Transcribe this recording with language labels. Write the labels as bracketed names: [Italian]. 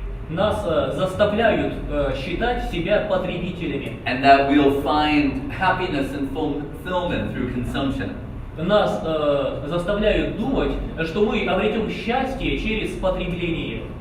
[Russian] Нас заставляют считать себя потребителями. [English] And that we'll find happiness and fulfillment through consumption. [Russian] Нас заставляют думать, что мы обретем счастье через потребление.